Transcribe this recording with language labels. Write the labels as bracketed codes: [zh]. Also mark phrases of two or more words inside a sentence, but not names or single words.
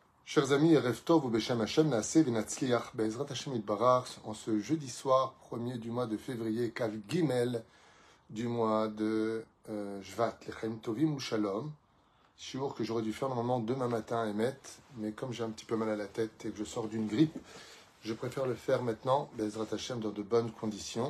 [fr] Chers amis, [he] ערב טוב ובשם ה' נעשה ונצליח בעזרת ה' יתברך [fr] en ce jeudi soir, 1er du mois de février, [he] כ"ג [fr] du mois de [he] Shvat, לחם טובים ושלום. [fr] Shiur que j'aurais dû faire normalement demain matin à Emet, mais comme j'ai un petit peu mal à la tête et que je sors d'une grippe, je préfère le faire maintenant, [he] בעזרת ה, [fr] dans de bonnes conditions.